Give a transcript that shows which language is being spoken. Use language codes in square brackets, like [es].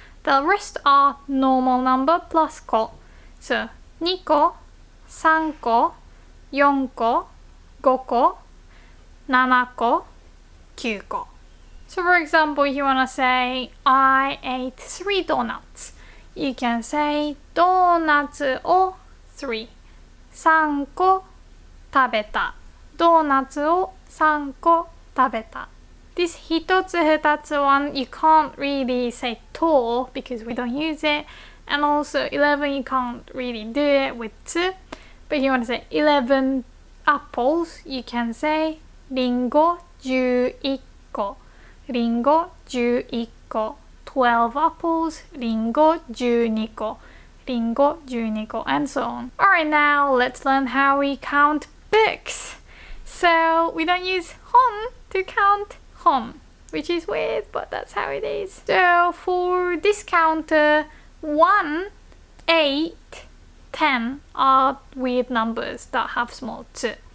[en] The rest are normal number plus ko. So [ja] 2個, 3個, 4個, 5個, 7個, 9個. [en] So for example, if you want to say, I ate 3 donuts, [ja] you can say ドーナツを3、3個食べた。ドーナツを3個食べた。 [en] This 一つ二つ one, you can't really say と because we don't use it. And also 11, you can't really do it with つ. But if you want to say 11 apples, you can say [ja] リンゴ11個。リンゴ11個。 [en] 12 apples, [ja] リンゴ12個。リンゴ12個 [en] and so on. Alright, now let's learn how we count books. So we don't use 本 to count 本, which is weird, but that's how it is. So for this counter, 1, 8, 10 are weird numbers that have small 2.